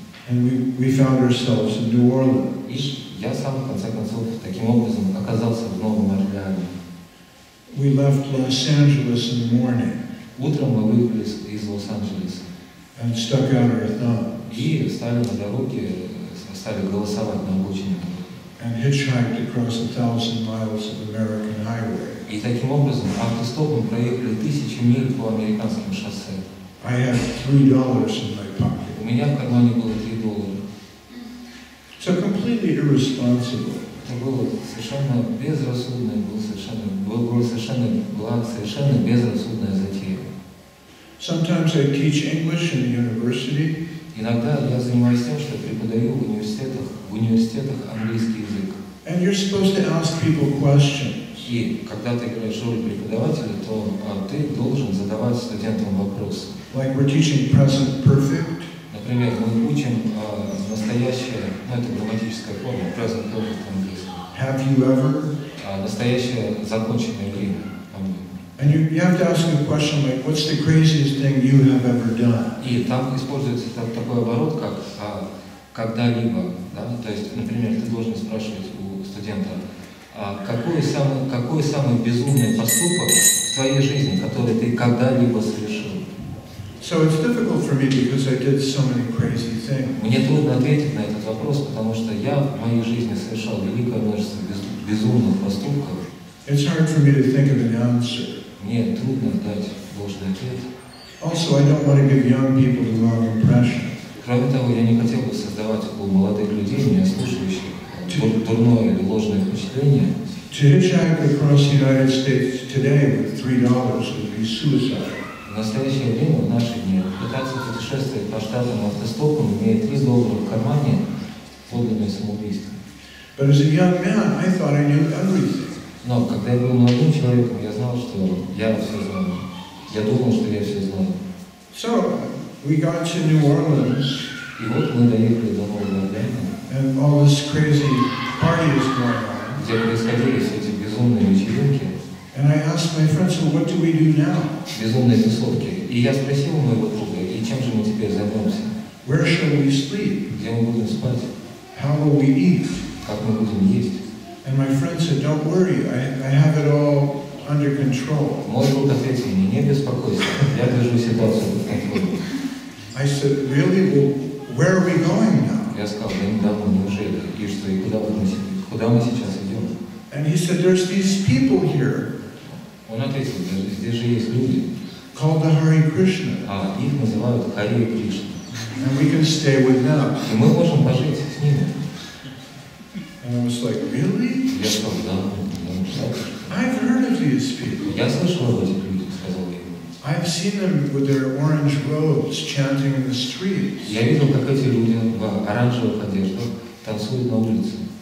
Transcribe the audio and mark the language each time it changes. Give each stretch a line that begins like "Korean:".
English: And we found ourselves in New Orleans.
Russian: И я сам, в конце концов, таким образом оказался в Новом Орлеане.
English: We left Los Angeles in the morning.
Russian: Утром мы выехали из Лос-Анджелеса.
English: And stuck out our thumbs.
Russian: И стали на дороге, стали голосовать на обочине.
English: And hitchhiked across 1,000 miles of American highway.
Russian: И таким образом автостопом проехали 1000 миль по американским шоссе.
English: I had $3 in my pocket.
Russian: У меня в кармане было $3.
English: So completely irresponsible.
Russian: Это было совершенно безрассудное, была совершенно безрассудная затея.
English: Sometimes I teach English in the university.
Russian: Иногда я занимаюсь тем, что преподаю в университетах английский язык.
English: And you're supposed to ask people questions.
Russian: И когда ты играешь роль преподавателя, то ты должен задавать студентам вопросы.
English: Like we're teaching present perfect.
Russian: Например, мы учим настоящее, это грамматическая форма, present perfect английский.
English: Have you ever?
Russian: Настоящее законченное время.
English: And you have to ask a question like, what's the craziest thing you have ever done?
Russian: И там используется такой оборот, как когда-либо, да? То есть, например, ты должен спрашивать у студента, какой самый безумный поступок в твоей жизни, который ты когда-либо совершил?
English: So it's difficult for me because I did so many crazy things.
Russian: Мне трудно ответить на этот вопрос, потому что я в моей жизни совершал великое множество безумных поступков.
English: It's hard for me to think of an answer.
Russian: Мне трудно дать должный ответ.
English: Also, I don't want to give young people the wrong impression.
Russian: Кроме того, я не хотел бы создавать у молодых людей, меня слушающих, дурное или ложное впечатление.
English: To hitchhike across the United States today with $3 would be suicide.
Russian: В настоящее время, в наши дни, пытаться путешествовать по штатам автостопом, имея $3 в кармане, подлинное самоубийство.
English: But as a young man, I thought I knew everything.
Russian: Но когда я был молодым человеком, я знал, что я все знаю. Я думал, что я все знаю.
English: So we got to New Orleans.
Russian: И вот мы доехали до Нового Орлеана.
English: And all this crazy party is going on.
Russian: Где происходили все эти безумные вечеринки.
English: And I asked my friends, well, what do we do now?
Russian: Безумные тусовки. И я спросил у моего друга, и чем же мы теперь займемся?
English: Where shall we sleep?
Russian: Где мы будем спать?
English: How will we eat?
Russian: Как мы будем есть?
English: And my friend said, don't worry, I have it all under control.
Russian: Мой друг ответил мне, не беспокойся, я держу ситуацию под контролем.
English: I said, really? Well, where are we going now?
Russian: Я сказал, да недавно, неужели? И что, и куда мы сейчас идем?
English: And he said, there's these people here.
Russian: Он ответил, здесь же есть люди.
English: Called the Hare Krishna.
Russian: Их называют Харе Кришна.
English: And we can stay with them.
Russian: И мы можем пожить с ними.
English: And I was like, really?
Russian: Я сказал, да.
English: I've heard of these people.
Russian: Я слышал об этих людях, сказал я ему.
English: I've seen them with their orange robes chanting in the streets.
Russian: Я видел, как эти люди в оранжевых одеждах танцуют на улице.